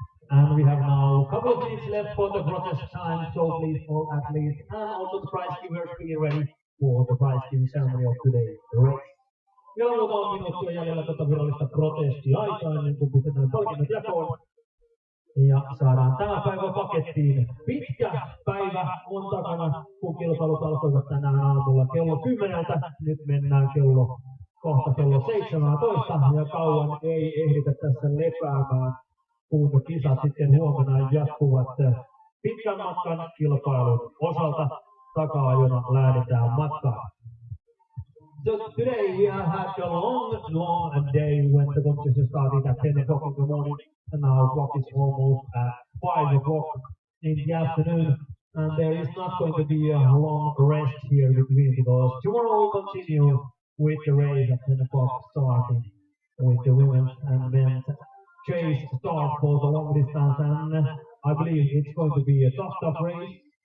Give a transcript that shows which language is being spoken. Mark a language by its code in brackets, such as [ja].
[en] And we have now a couple of minutes left for the protest time, so please all athletes and also the prize givers be ready for the prize giving ceremony of today's race. [fi] Vielä muutama minuutti on jäljellä tätä virallista protestiaikaa ennen kuin pistetään palkinnot jakoon. Ja saadaan tämä päivä pakettiin. Pitkä päivä on takana, kun kilpailut alkoivat tänään aamulla kello 10. Nyt mennään kohta kello 17 ja kauan ei ehditä tässä lepäämään. Kun kisat sitten huomenna jatkuvat pitkän matkan kilpailun osalta taka-ajona lähdetään matkaan. [en] So today we have had a long day when the competition started at 10 o'clock in the morning and now clock is almost at 5 o'clock in the afternoon and there is not going to be a long rest here between because tomorrow we continue with the race at 10 o'clock starting with the women's and men's chase start for the long distance and I believe it's going to be a tough race.